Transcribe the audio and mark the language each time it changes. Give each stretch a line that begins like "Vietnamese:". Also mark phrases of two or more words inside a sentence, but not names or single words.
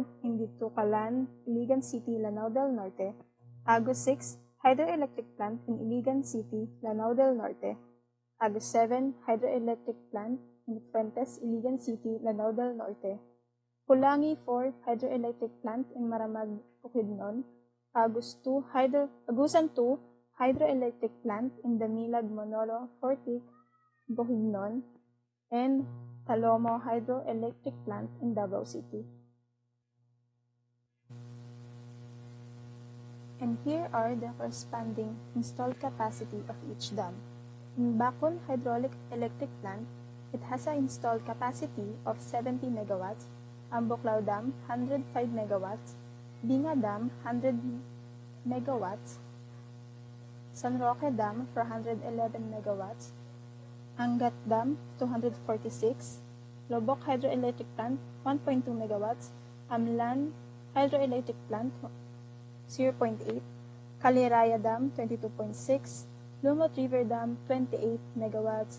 English: in Ditucalan, Iligan City, Lanao del Norte, Agus 6 Hydroelectric Plant in Iligan City, Lanao del Norte, Agus 7 Hydroelectric Plant in Fuentes, Iligan City, Lanao del Norte, Pulangi 4 Hydroelectric Plant in Maramag, Bukidnon, Agusan 2 Hydroelectric Plant in Damilag, Manolo, Fortic, Bukidnon, and Talomo Hydroelectric Plant in Davao City. And here are the corresponding installed capacity of each dam. In Bacon Hydroelectric Plant, it has an installed capacity of 70 megawatts, Ambuklao Dam 105 megawatts, Binga Dam 100 megawatts, San Roque Dam 411 megawatts, Angat Dam 246, Lobok Hydroelectric Plant 1.2 megawatts, Amlan Hydroelectric Plant 0.8, Caliraya Dam 22.6, Lumot River Dam, 28 megawatts.